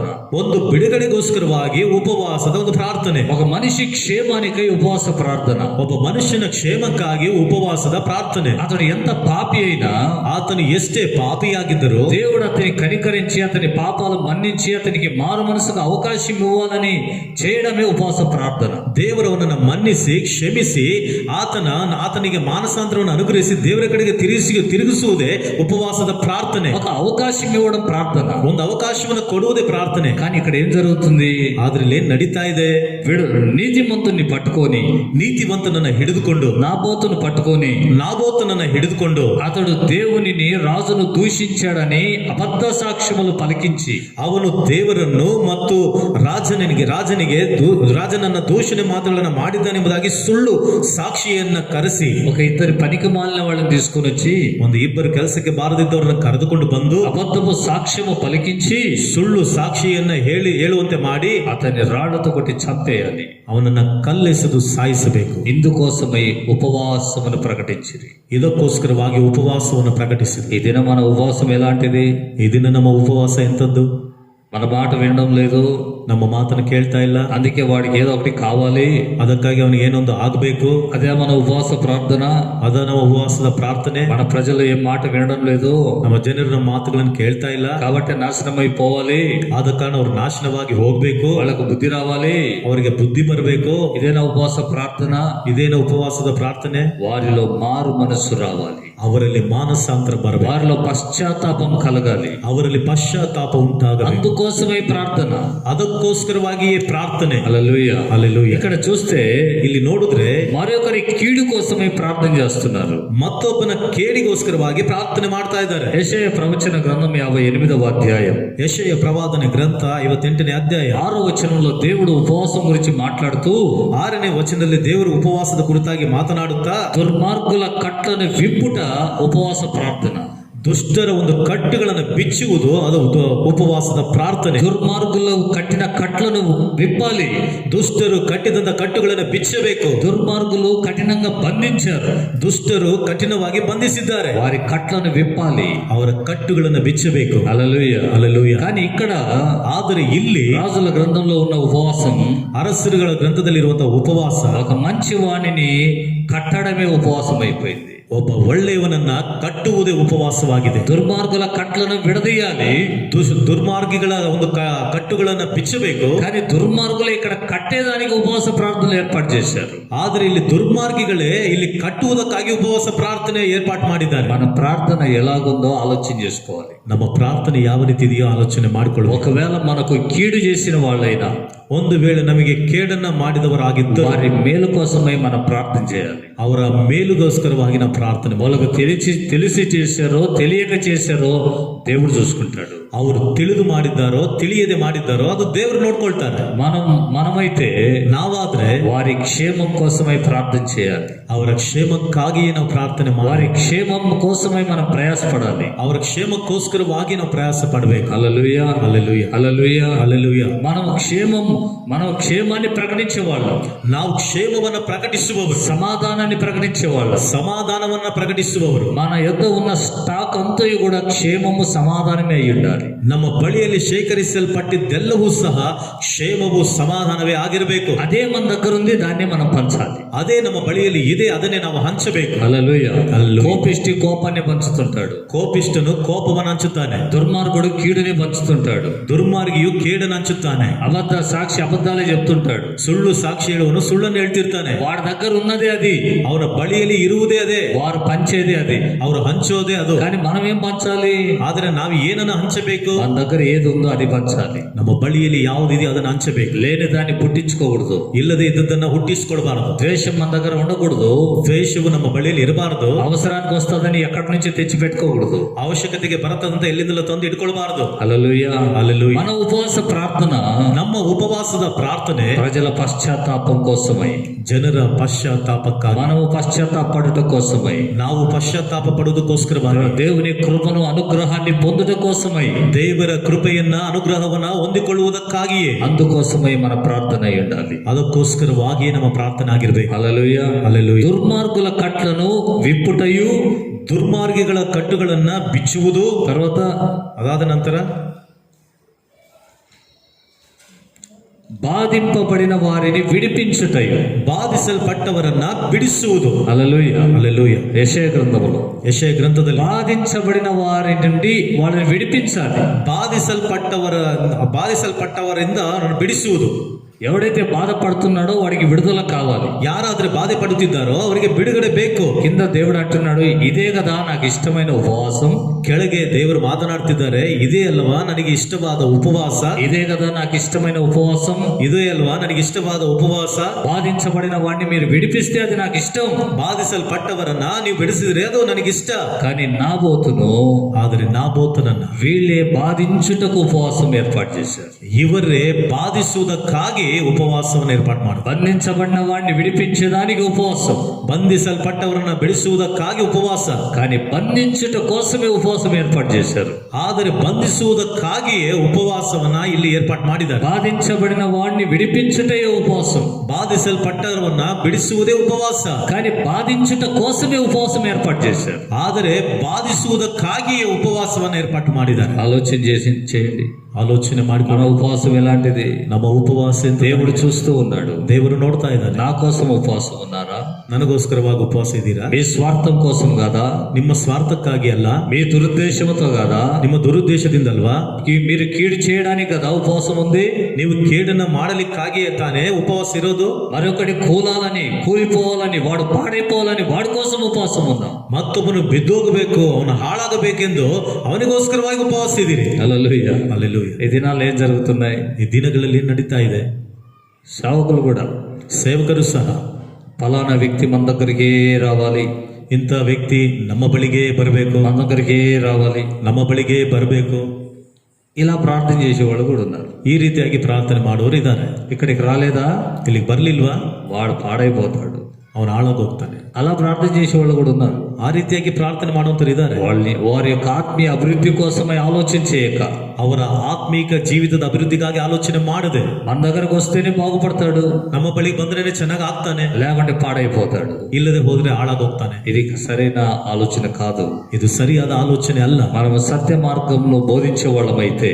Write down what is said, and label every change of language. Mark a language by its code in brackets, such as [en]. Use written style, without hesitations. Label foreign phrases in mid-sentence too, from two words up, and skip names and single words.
[kn] ಒಂದು ಬಿಡುಗಡೆಗೋಸ್ಕರವಾಗಿ ಉಪವಾಸದ ಒಂದು ಪ್ರಾರ್ಥನೆ. [te] ఒక మనిషి క్షేమానికై ఉపవాస ప్రార్థన. [kn] ಒಬ್ಬ ಮನುಷ್ಯನ ಕ್ಷೇಮಕ್ಕಾಗಿ ಉಪವಾಸದ ಪ್ರಾರ್ಥನೆ. [te] అతడు ఎంత పాపి అయినా, [kn] ಆತನು ಎಷ್ಟೇ ಪಾಪಿಯಾಗಿದ್ದರೂ [te] దేవుడు అతని కనికరించి అతని పాపాలు మన్నించి అతనికి మారు మనసుకు అవకాశం ఇవ్వాలని చేయడమే ఉపవాస ప్రార్థన. [kn] ದೇವರವನನ್ನು ಮನ್ನಿಸಿ ಕ್ಷಮಿಸಿ ಆತನಿಗೆ ಮಾನಸಾಂತರವನ್ನು ಅನುಗ್ರಹಿಸಿ ದೇವರ ಕಡೆಗೆ ತಿರುಗಿಸುವುದೇ ಉಪವಾಸದ ಪ್ರಾರ್ಥನೆ. [te] ఒక అవకాశం ఇవ్వడం ప్రార్థన. [kn] ಒಂದು ಅವಕಾಶವನ್ನು ಕೊಡುವುದೇ ಪ್ರಾರ್ಥನೆ. [te] కానీ ఇక్కడ ఏం జరుగుతుంది? [kn] ಆದ್ರೆ ಇಲ್ಲಿ ಏನ್ ನಡೀತಾ ಇದೆ? [te] నీతిమంతుని పట్టుకొని, [kn] ನೀತಿವಂತನನ್ನ ಹಿಡಿದುಕೊಂಡು, ನಾಬೋತನನ್ನ ಹಿಡಿದುಕೊಂಡು [te] అతడు దేవునిని రాజును దూషించాడని అబద్ధ సాక్ష్యములు పలికించి, [kn] ಅವನು ದೇವರನ್ನು ಮತ್ತು ರಾಜನನ್ನ ದೂಷಣೆ ಮಾತುಗಳನ್ನ ಮಾಡಿದ್ದಾನೆಂಬುದಾಗಿ ಸುಳ್ಳು ಸಾಕ್ಷಿಯನ್ನ ಕರೆಸಿ, [te] ఒక ఇద్దరు పనికి మాలిన వాళ్ళని తీసుకుని వచ్చి, [kn] ಒಂದು ಇಬ್ಬರು ಕೆಲಸಕ್ಕೆ ಬಾರದಿದ್ದವರನ್ನ ಕರೆದುಕೊಂಡು ಬಂದು [te] అబద్ధము సాక్ష్యము పలికించి [kn] ಸುಳ್ಳು ಸಾಕ್ಷಿಯನ್ನ ಹೇಳುವಂತೆ ಮಾಡಿ [te] అతన్ని రాళ్లతో కొట్టి చంపేయాలి, [kn] ಅವನನ್ನ ಕಲ್ಲೆಸೆದು ಸಾಯಿಸಬೇಕು. [te] ఇందుకోసమై ఉపవాసమును ప్రకటించిరి. [kn] ಇದಕ್ಕೋಸ್ಕರವಾಗಿ ಉಪವಾಸವನ್ನು ಪ್ರಕಟಿಸಿದೆ. [te] ఈ దినం మన ఉపవాసం ఎలాంటిది? [kn] ಈ ದಿನ ನಮ್ಮ ಉಪವಾಸ ಎಂತದ್ದು? [te] మన మాట వినడం లేదు, [kn] ನಮ್ಮ ಮಾತನ್ನು ಕೇಳ್ತಾ ಇಲ್ಲ. [te] అందుకే వాడికి ఏదో ఒకటి కావాలి, [kn] ಅದಕ್ಕಾಗಿ ಅವನಿಗೆ ಏನೊಂದು ಆಗಬೇಕು. [te] అదే మన ఉపవాస ప్రార్థన. [kn] ಅದ ನಮ್ಮ ಉಪವಾಸದ ಪ್ರಾರ್ಥನೆ. [te] మన ప్రజలు ఏం మాట వినడం లేదు, [kn] ನಮ್ಮ ಜನರು ನಮ್ಮ ಮಾತುಗಳನ್ನು ಕೇಳ್ತಾ ಇಲ್ಲ. [te] కాబట్టి నాశనమైపోవాలి, [kn] ಆದ ಕಾರಣ ಅವ್ರು ನಾಶನವಾಗಿ ಹೋಗ್ಬೇಕು, [te] వాళ్ళకు బుద్ధి రావాలి, [kn] ಅವರಿಗೆ ಬುದ್ಧಿ ಬರಬೇಕು. [te] ఇదేనా ఉపవాస ప్రార్థన? [kn] ಇದೇನ ಉಪವಾಸದ ಪ್ರಾರ್ಥನೆ? [te] వారిలో మారు మనస్సు రావాలి, [kn] ಅವರಲ್ಲಿ ಮಾನಸಾಂತರ ಬರಬೇಕು, [te] వారిలో పశ్చాత్తాపం కలగాలి, [kn] ಅವರಲ್ಲಿ ಪಶ್ಚಾತ್ತಾಪ ಉಂಟಾಗಬೇಕು. [te] అందుకోసమే ప్రార్థన, [kn] ಅದಕ್ಕೋಸ್ಕರವಾಗಿಯೇ ಪ್ರಾರ್ಥನೆ. [te] హల్లెలూయా. [kn] ಹಲ್ಲೆಲೂಯಾ. [te] ఇక్కడ చూస్తే [kn] ಇಲ್ಲಿ ನೋಡಿದ್ರೆ [te] మరొకరి కీడు కోసమే ప్రార్థన చేస్తున్నారు, [kn] ಮತ್ತೊಬ್ಬನ ಕೇಡಿಗೋಸ್ಕರವಾಗಿ ಪ್ರಾರ್ಥನೆ ಮಾಡ್ತಾ ಇದ್ದಾರೆ. [te] యెషయా ప్రవచన గ్రంథం 58వ అధ్యాయం, [kn] ಯೆಶಯ ಪ್ರವಾದನೆ ಗ್ರಂಥ 58ನೇ ಅಧ್ಯಾಯ [te] 6వ వచనంలో దేవుడు ఉపవాసం గురించి మాట్లాడుతూ [kn] 6ನೇ ವಚನದಲ್ಲಿ ದೇವರು ಉಪವಾಸದ ಕುರಿತಾಗಿ ಮಾತನಾಡುತ್ತಾ, [te] దుర్మార్గుల కట్లను విప్పుట ఉపవాస ప్రార్థన. [kn] ದುಷ್ಟರ ಒಂದು ಕಟ್ಟುಗಳನ್ನು ಬಿಚ್ಚುವುದು ಅದು ಉಪವಾಸದ ಪ್ರಾರ್ಥನೆ. [te] దుర్మార్గులు కట్టిన కట్లను విప్పాలి, [kn] ದುಷ್ಟರು ಕಟ್ಟಿದಂತ ಕಟ್ಟುಗಳನ್ನು ಬಿಚ್ಚಬೇಕು. [te] దుర్మార్గులు కఠినంగా బంధించారు, [kn] ದುಷ್ಟರು ಕಠಿಣವಾಗಿ ಬಂಧಿಸಿದ್ದಾರೆ, [te] వారి కట్లను విప్పాలి, [kn] ಅವರ ಕಟ್ಟುಗಳನ್ನು ಬಿಚ್ಚಬೇಕು. [te] హల్లెలూయా. [kn] ಹಲ್ಲೆಲೂಯಾ. [te] కానీ ఇక్కడ [kn] ಆದರೆ ಇಲ್ಲಿ [te] రాజుల గ్రంథంలో ఉన్న ఉపవాసం, [kn] ಅರಸರುಗಳ ಗ್ರಂಥದಲ್ಲಿರುವಂತಹ ಉಪವಾಸ [te] ఒక మంచి వాణిని కట్టడమే ఉపవాసం అయిపోయింది. [kn] ಒಬ್ಬ ಒಳ್ಳೆಯವನನ್ನ ಕಟ್ಟುವುದೇ ಉಪವಾಸವಾಗಿದೆ. [te] దుర్మార్గుల కట్లను విడదీయాలి, [kn] ದುರ್ಮಾರ್ಗಿಗಳ ಒಂದು ಕಟ್ಟುಗಳನ್ನ ಬಿಚ್ಚಬೇಕು. [te] కానీ దుర్మార్గులు ఇక్కడ కట్టేదానికి ఉపవాಸ ప్రార్థనలు ఏర్పాటు చేశారు. [kn] ಆದರೆ ಇಲ್ಲಿ ದುರ್ಮಾರ್ಗಿಗಳೇ ಇಲ್ಲಿ ಕಟ್ಟುವುದಕ್ಕಾಗಿ ಉಪವಾಸ ಪ್ರಾರ್ಥನೆ ಏರ್ಪಾటు ಮಾಡಿದ್ದಾರೆ. [te] మన ప్రార్థన ఎలాగుందో ఆలోచన చేసుకోవాలి. [kn] ನಮ್ಮ ಪ್ರಾರ್ಥನೆ ಯಾವ ರೀತಿ ಇದೆಯೋ ಆಲೋಚನೆ ಮಾಡಿಕೊಳ್ಳಬೇಕು. [te] ఒకవేళ మనకు కీడు చేసిన వాళ్ళైనా, [kn] ಒಂದು ವೇಳೆ ನಮಗೆ ಕೇಡನ್ನ ಮಾಡಿದವರಾಗಿದ್ದು [te] వారి మేలు కోసమై మనం ప్రార్థన చేయాలి. [kn] ಅವರ ಮೇಲುಗೋಸ್ಕರವಾಗಿ ನಾವು ಪ್ರಾರ್ಥನೆ [te] వాళ్ళకు తెలిసి చేశారో తెలియక చేశారో దేవుడు చూసుకుంటాడు. [kn] ಅವರು ತಿಳಿದು ಮಾಡಿದ್ದಾರೋ ತಿಳಿಯದೆ ಮಾಡಿದ್ದಾರೋ ಅದು ದೇವರು ನೋಡ್ಕೊಳ್ತಾರೆ. [te] మనమైతే [kn] ನಾವಾದ್ರೆ [te] వారి క్షేమం కోసమై ప్రార్థన చేయాలి, [kn] ಅವರ ಕ್ಷೇಮಕ್ಕಾಗಿಯೇ ನಾವು ಪ್ರಾರ್ಥನೆ ಮಾಡಿ, [te] వారి క్షేమం కోసమై మనం ప్రయాసపడాలి, [kn] ಅವರ ಕ್ಷೇಮಕ್ಕೋಸ್ಕರವಾಗಿ ನಾವು ಪ್ರಯಾಸ ಪಡಬೇಕು. [te] హల్లెలూయా, హల్లెలూయా, హల్లెలూయా, హల్లెలూయా. మనం క్షేమాన్ని ప్రకటించే వాళ్ళం, [kn] ನಾವು ಕ್ಷೇಮವನ್ನ ಪ್ರಕಟಿಸುವವರು, [te] సమాధానాన్ని ప్రకటించే వాళ్ళం, [kn] ಸಮಾಧಾನವನ್ನ ಪ್ರಕಟಿಸುವವರು. [te] మన యొద్ద ఉన్న స్టాక్ అంతా కూడా క్షేమము సమాధానమే అయి ఉండాలి. [kn] ನಮ್ಮ ಬಳಿಯಲ್ಲಿ ಶೇಖರಿಸಲ್ಪಟ್ಟಿದ್ದೆಲ್ಲವೂ ಸಹ ಕ್ಷೇಮವು ಸಮಾಧಾನವೇ ಆಗಿರಬೇಕು. [te] అదే మన దగ్గర ఉంది, దాన్నే మనం పంచాలి. [kn] ಅದೇ ನಮ್ಮ ಬಳಿಯಲ್ಲಿ ಇದೆ, ಅದನ್ನೇ ನಾವು ಹಂಚಬೇಕು. [te] హల్లెలూయా. హల్లెలూయా. కోపిష్టి కోపాన్ని పంచుతుంటాడు, [kn] ಕೋಪಿಷ್ಟನು ಕೋಪವನ್ನು ಹಂಚುತ್ತಾನೆ, [te] దుర్మార్గుడు కీడుని పంచుతుంటాడు, [kn] ದುರ್ಮಾರ್ಗಿಯು ಕೇಡನ್ನು ಹಂಚುತ್ತಾನೆ, [te] సాక్షి అబద్ధాలే చెప్తుంటాడు, [kn] ಸುಳ್ಳು ಸಾಕ್ಷಿ ಹೇಳುವನು ಸುಳ್ಳನ್ನು ಹೇಳ್ತಿರ್ತಾನೆ. [te] వాడి దగ్గర ఉన్నదే అది, [kn] ಅವನ ಬಳಿಯಲ್ಲಿ ಇರುವುದೇ ಅದೇ, [te] వారు పంచేదే అది, [kn] ಅವರು ಹಂಚೋದೇ ಅದು. [te] కానీ మనం ఏం పంచాలి? [kn] ಆದ್ರೆ ನಾವು ಏನನ್ನ ಹಂಚಬೇಕು? [te] మన దగ్గర ఏది ఉందో అది పంచాలి. [kn] ನಮ್ಮ ಬಳಿಯಲ್ಲಿ ಯಾವುದಿದೆಯೋ ಅದನ್ನು ಹಂಚಬೇಕು. [te] లేని దాన్ని పుట్టించుకోకూడదు, [kn] ಇಲ್ಲದೆ ಇದ್ದದನ್ನ ಹುಟ್ಟಿಸಿಕೊಳ್ಬಾರದು. [te] ద్వేషం మన దగ్గర ఉండకూడదు, [kn] ದ್ವೇಷವು ನಮ್ಮ ಬಳಿಯಲ್ಲಿ ಇರಬಾರದು. [te] అవసరానికి వస్తుందని ఎక్కడి నుంచి తెచ్చి పెట్టుకోకూడదు, [kn] ಅವಶ್ಯಕತೆಗೆ ಬರತದಂತ ಎಲ್ಲಿಂದಲೂ ತಂದು ಇಟ್ಕೊಳ್ಬಾರದು. [te] హల్లెలూయా. హల్లెలూయా. మన ఉపవాస ప్రార్థన [kn] ನಮ್ಮ ಉಪವಾಸದ ಪ್ರಾರ್ಥನೆ [te] ప్రజల పశ్చాత్తాపం కోసమై, [kn] ಜನರ ಪಶ್ಚಾತ್ತಾಪಕ್ಕಾಗಿ, [te] మనము పశ్చాత్తాపడుట కోసమై, [kn] ನಾವು ಪಶ್ಚಾತ್ತಾಪ ಪಡುವುದಕ್ಕೋಸ್ಕರವಾಗಿ, [te] దేవుని కృపను అనుగ్రహాన్ని పొందుట కోసమై, [kn] ದೇವರ ಕೃಪೆಯನ್ನ ಅನುಗ್ರಹವನ್ನ ಹೊಂದಿಕೊಳ್ಳುವುದಕ್ಕಾಗಿಯೇ, [te] అందుకోసమై మన ప్రార్థన అయి ఉండాలి. [kn] ಅದಕ್ಕೋಸ್ಕರ ಅದಕ್ಕೋಸ್ಕರವಾಗಿ ನಮ್ಮ ಪ್ರಾರ್ಥನೆ ಆಗಿರ್ಬೇಕು. [te] హల్లెలూయా. [kn] ಹಲ್ಲೆಲೂಯ. [te] దుర్మార్గుల కట్లను విప్పుటయు, [kn] ದುರ್ಮಾರ್ಗಿಗಳ ಕಟ್ಟುಗಳನ್ನ ಬಿಚ್ಚುವುದು, [te] తర్వాత [kn] ಅದಾದ ನಂತರ [te] బాధింపబడిన వారిని విడిపించుటయు. [kn] ಬಾಧಿಸಲ್ಪಟ್ಟವರನ್ನ ಬಿಡಿಸುವುದು. [te] హల్లెలూయా. [kn] ಹಲ್ಲೆಲೂಯ. [te] యెషయా గ్రంథములో [kn] ಯೆಶಾಯ ಗ್ರಂಥದಲ್ಲಿ [te] బాధించబడిన వారి నుండి వాళ్ళని విడిపించాలి. [kn] ಬಾಧಿಸಲ್ಪಟ್ಟವರಿಂದ ಅವರನ್ನು ಬಿಡಿಸುವುದು. [te] ఎవడైతే బాధపడుతున్నాడో వాడికి విడుదల కావాలి. [kn] ಯಾರಾದ್ರೆ ಬಾಧೆ ಪಡುತ್ತಿದ್ದಾರೋ ಅವರಿಗೆ ಬಿಡುಗಡೆ ಬೇಕು. [te] కింద దేవుడు అంటున్నాడు, ఇదే కదా నాకు ఇష్టమైన ఉపవాసం, [kn] ಕೆಳಗೆ ದೇವರು ಮಾತನಾಡ್ತಿದ್ದಾರೆ, ಇದೇ ಅಲ್ವಾ ನನಗೆ ಇಷ್ಟವಾದ ಉಪವಾಸ, [te] ఇదే కదా నాకు ఇష్టమైన ఉపవాసం. [kn] ಇದೇ ಅಲ್ವಾ ನನಗೆ ಇಷ್ಟವಾದ ಉಪವಾಸ. [te] బాధించబడిన వాడిని మీరు విడిపిస్తే అది నాకు ఇష్టం, [kn] ಬಾಧಿಸಲ್ಪಟ್ಟವರನ್ನ ನೀವು ಬಿಡಿಸಿದ್ರೆ ಅದು ನನಗಿಷ್ಟ. [te] కానీ నాబోతును [kn] ಆದರೆ ನಾಬೋತನನ್ನ [te] వీళ్ళే బాధించుటకు ఉపవాసం ఏర్పాటు చేశారు. [kn] ಇವರೇ ಬಾಧಿಸುವುದಕ್ಕಾಗಿ ಉಪವಾಸವನ್ನು ಏರ್ಪಾటు ಮಾಡಿದ್ರು. [te] బంధించబడిన వాడిని విడిపించడానికి ఉపవాసం, [kn] ಬಂಧಿಸಲ್ಪಟ್ಟವರನ್ನ ಬಿಡಿಸುವುದಕ್ಕಾಗಿ ಉಪವಾಸ. [te] కానీ బంధించుట కోసమే ఉపవాసం ఏర్పాటు చేశారు. [kn] ಆದರೆ ಬಂಧಿಸುವುದಕ್ಕಾಗಿಯೇ ಉಪವಾಸವನ್ನ ಇಲ್ಲಿ ಏರ್ಪಾటు ಮಾಡಿದ್ದಾರೆ. [te] బాధించబడిన వాడిని విడిపించుటే ఉపవాసం, [kn] ಬಾಧಿಸಲ್ಪಟ್ಟವರನ್ನ ಬಿಡಿಸುವುದೇ ಉಪವಾಸ. [te] కానీ బాధించుట కోసమే ఉపవాసం ఏర్పాటు చేశారు. [kn] ಆದರೆ ಬಾಧಿಸುವುದಕ್ಕಾಗಿಯೇ ಉಪವಾಸವನ್ನು ಏರ್ಪಾటు ಮಾಡಿದ್ದಾರೆ. [te] ఆలోచన చేయండి, [kn] ಆಲೋಚನೆ [te] మన [kn] ಮಾಡಿಕೊಂಡು [te] ఉపవాసం ఎలాంటిది? [kn] ನಮ್ಮ ಉಪವಾಸ ಅಂತ [te] దేవుడు చూస్తూ ఉన్నాడు. [kn] ದೇವರು ನೋಡ್ತಾ ಇದ್ದಾನೆ. [te] నా కోసం ఉపవాసం ఉన్నారా? [kn] ನನಗೋಸ್ಕರವಾಗಿ ಉಪವಾಸ ಇದ್ದೀರಾ? [te] మీ స్వార్థం కోసం కాదా? [kn] ನಿಮ್ಮ ಸ್ವಾರ್ಥಕ್ಕಾಗಿ ಅಲ್ಲ, [te] మీ దురుద్దేశంతో కాదా? [kn] ನಿಮ್ಮ ದುರುದ್ದೇಶದಿಂದಲ್ವಾ? [te] మీరు కీడు చేయడానికి కదా ఉపవాసం ఉంది. [kn] ನೀವು ಕೇಡನ್ನ ಮಾಡಲಿಕ್ಕಾಗಿಯೇ ತಾನೇ ಉಪವಾಸ ಇರೋದು. [te] మరొకటి కూలాలని, కూలిపోవాలని, వాడు పాడైపోవాలని వాడి కోసం ఉపవాసం ఉందాం. [kn] ಮತ್ತೊಬ್ಬನು ಬಿದ್ದೋಗಬೇಕು, ಅವನು ಹಾಳಾಗಬೇಕೆಂದು ಅವನಿಗೋಸ್ಕರವಾಗಿ ಉಪವಾಸ ಇದ್ದೀರಿ. [te] హల్లెలూయా. [kn] ಅಲ್ಲೆಲ್ಲೂಯ. [te] ఈ దినాలు ఏం జరుగుతున్నాయి? [kn] ಈ ದಿನಗಳಲ್ಲಿ ಏನ್ ನಡೀತಾ ಇದೆ? [te] సేవకులు కూడా [kn] ಸೇವಕರು ಸಹ [te] ఫలానా వ్యక్తి మన దగ్గరికే రావాలి, [kn] ಇಂಥ ವ್ಯಕ್ತಿ ನಮ್ಮ ಬಳಿಗೆ ಬರಬೇಕು, [te] మన దగ్గరికే రావాలి, [kn] ನಮ್ಮ ಬಳಿಗೆ ಬರಬೇಕು, [te] ఇలా ప్రార్థన చేసేవాళ్ళు కూడా ఉన్నారు. [kn] ಈ ರೀತಿಯಾಗಿ ಪ್ರಾರ್ಥನೆ ಮಾಡುವವರು ಇದ್ದಾರೆ. [te] ఇక్కడికి రాలేదా [kn] ಇಲ್ಲಿಗೆ ಬರ್ಲಿಲ್ವಾ? [te] వాడు పాడైపోతాడు. [kn] ಅವನು ಹಾಳಾಗೋಗ್ತಾನೆ. [te] అలా ప్రార్థన చేసేవాళ్ళు కూడా ఉన్నారు. [kn] ಆ ರೀತಿಯಾಗಿ ಪ್ರಾರ್ಥನೆ ಮಾಡುವಂತರು ಇದ್ದಾರೆ. [te] వారి యొక్క ఆత్మీయ అభివృద్ధి కోసమే ఆలోచన చేయక, [kn] ಅವರ ಆತ್ಮೀಕ ಜೀವಿತದ ಅಭಿವೃದ್ಧಿಗಾಗಿ ಆಲೋಚನೆ ಮಾಡದೆ, [te] మన దగ్గరకు వస్తేనే బాగుపడతాడు, [kn] ನಮ್ಮ ಬಳಿಗೆ ಬಂದ್ರೇನೆ ಚೆನ್ನಾಗಿ ಆಗ್ತಾನೆ, [te] లేకుంటే పాడైపోతాడు. [kn] ಇಲ್ಲದೆ ಹೋದ್ರೆ ಹಾಳಾಗೋಗ್ತಾನೆ. [te] ఇది సరైన ఆలోచన కాదు. [kn] ಇದು ಸರಿಯಾದ ಆಲೋಚನೆ ಅಲ್ಲ. [te] మనం సత్య మార్గంలో బోధించే వాళ్ళమైతే,